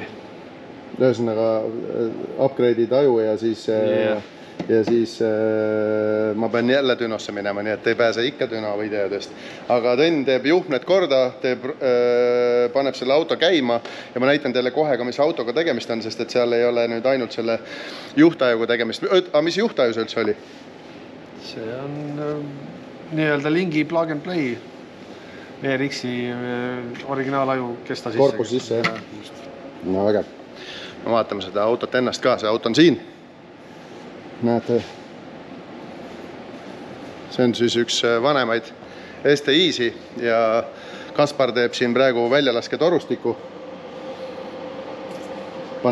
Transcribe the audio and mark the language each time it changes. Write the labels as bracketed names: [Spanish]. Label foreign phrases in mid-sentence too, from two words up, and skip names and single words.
[Estonian] Ühesõnaga upgrade'id aju ja siis ma pean jälle Dünosse minema, nii et ei pääse ikka Düno videodest. Aga Tõnn teeb juhtmed korda, paneb selle auto käima ja ma näitan teile kohe ka, mis autoga tegemist on, sest et seal ei ole nüüd ainult selle juhtajuga tegemist. Aga mis juhtaju see üldse oli? See on nii-öelda lingi [English] plug and play. [Estonian] VRX-i originaalaju kesta sisse. Korpus sisse, jah. No väga. Me vaatame seda autot ennast ka, see auto on siin. Näete. See on siis üks vanemaid STI-si ja Kaspar teeb siin praegu väljalaske torustikku.